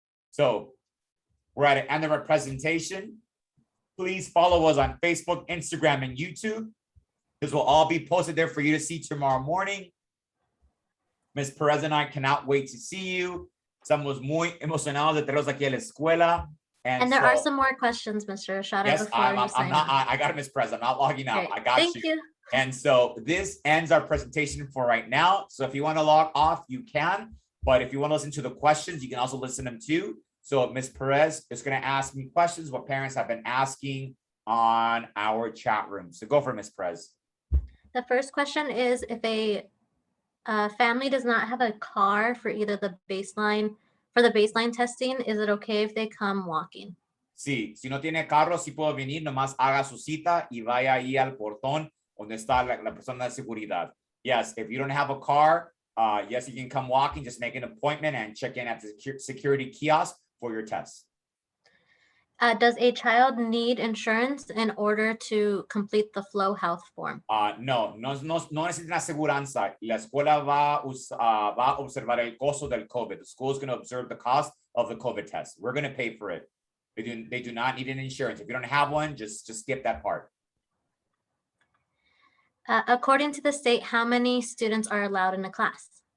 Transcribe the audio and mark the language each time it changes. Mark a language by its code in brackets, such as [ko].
[en] So we're at the end of our presentation. Please follow us on Facebook, Instagram, and YouTube. This will all be posted there for you to see tomorrow morning. Ms. Perez and I cannot wait to see you. [es] Estamos muy emocionados de tenerlos aquí a la escuela. [en] And there are some more questions, Mr. Estrada. Yes, before you sign off. I got it, Ms. Perez. I'm not logging out. Great. I got Thank you. And so this ends our presentation for right now. So if you want to log off, you can. But if you want to listen to the questions, you can also listen to them too. So Ms. Perez is going to ask me questions what parents have been asking on our chat room. So go for it, Ms. Perez. The first question is, if a family does not have a car for either the baseline testing, is it okay if they come walking? [es] Sí, si no tiene carro, sí puedo venir, nomás haga su cita y vaya ahí al portón donde está la persona de seguridad. [en] Yes, if you don't have a car, yes, you can come walking, just make an appointment and check in at the security kiosk for your test. Does a child need insurance in order to complete the Flow Health form? [es] No necesitan aseguranza. La escuela va a observar el costo del COVID. [en] The school is going to observe the cost of the COVID test. We're going to pay for it. They do not need an insurance. If you don't have one, just skip that part. According to the state, how many students are allowed in a class?